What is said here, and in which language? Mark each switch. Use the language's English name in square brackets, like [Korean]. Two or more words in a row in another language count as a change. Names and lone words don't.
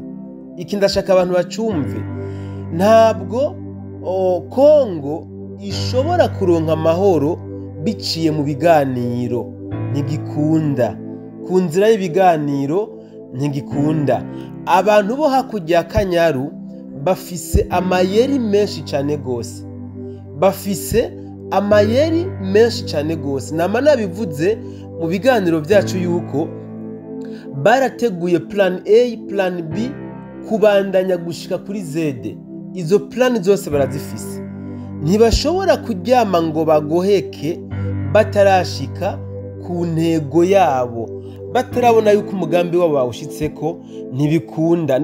[Rundi] Iki ndashaka abantu bacumve, ntabwo Kongo ishobora kuronka amahoro biciye mu biganiro ntigikunda, ku nzira y'ibiganiro ntigikunda. Abantu bo hakurya y'Akanyaru bafise amayeri menshi cyane gose, bafise amayeri menshi cyane gose. Nama nabivuze mu biganiro byacu yuko barateguye [English] plan A, plan B [Rundi] kubandanya gushika kuri Z. Izo plan zose barazifise, ntibashobora kuryama ngo bagoheke batarashika ku ntego yabo, batarabona yuko umugambi wabo bawushitseko. Ntibikunda.